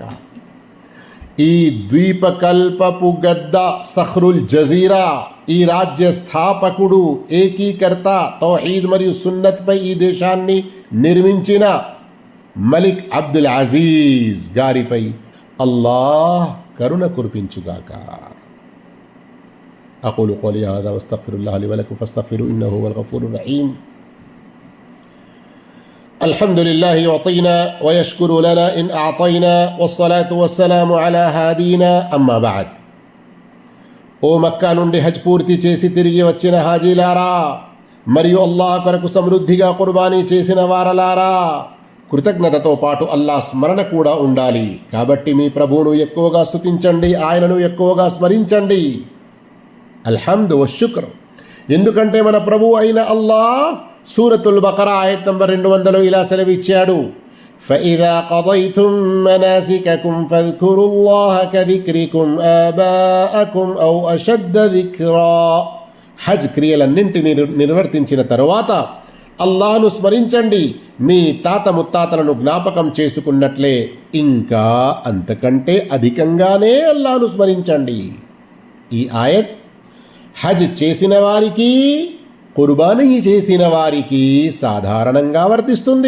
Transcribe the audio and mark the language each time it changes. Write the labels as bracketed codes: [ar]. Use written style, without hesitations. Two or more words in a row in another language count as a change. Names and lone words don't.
[te] ఈ ద్వీపకల్పపు గద్ద [ar] صقر الجزيرة, [te] ఈ రాజ్య స్థాపకుడు, ఏకీకర్త, తౌహీద్ మరియు సున్నత్పై ఈ దేశాన్ని నిర్మించిన మలిక్ అబ్దుల్ అజీజ్ గారిపై అల్లాహ్ కరుణ కురిపించుగాక. [ar] أقول قولي هذا وأستغفر الله لي ولكم فاستغفروه إنه هو الغفور الرحيم. الحمد لله يعطينا ويشكر لنا إن أعطينا والصلاة والسلام على هادينا أما بعد. [te] ఓ మక్కా నుండి హజ్ పూర్తి చేసి తిరిగి వచ్చిన హాజీలారా మరియు అల్లాహ్ కొరకు సమృద్ధిగా కుర్బానీ చేసిన వారలారా, కృతజ్ఞతతో పాటు అల్లాహ్ స్మరణ కూడా ఉండాలి. కాబట్టి మీ ప్రభువును ఎక్కువగా స్తుతించండి, ఆయనను ఎక్కువగా స్మరించండి. [ar] الحمد والشكر. [te] ఎందుకంటే మన ప్రభువు అయిన అల్లాహ్ సూరతుల్ బకరా ఆయత్ నంబర్ 200 ఇలా సెలవిచ్చాడు, [ar] فَإِذَا قَضَيْتُم مَّنَاسِكَكُمْ فَاذْكُرُوا اللَّهَ كَذِكْرِكُمْ آبَاءَكُمْ أَوْ أَشَدَّ ذِكْرًا. [te] హజ్ క్రియలన్నింటినీ నిర్వర్తించిన తరువాత అల్లాహ్ను స్మరించండి, మీ తాత ముత్తాతలను జ్ఞాపకం చేసుకున్నట్లే, ఇంకా అంతకంటే అధికంగానే అల్లాహ్ను స్మరించండి. ఈ ఆయత్ హజ్ చేసిన వారికి, కుర్బానీ చేసిన వారికి సాధారణంగా వర్తిస్తుంది.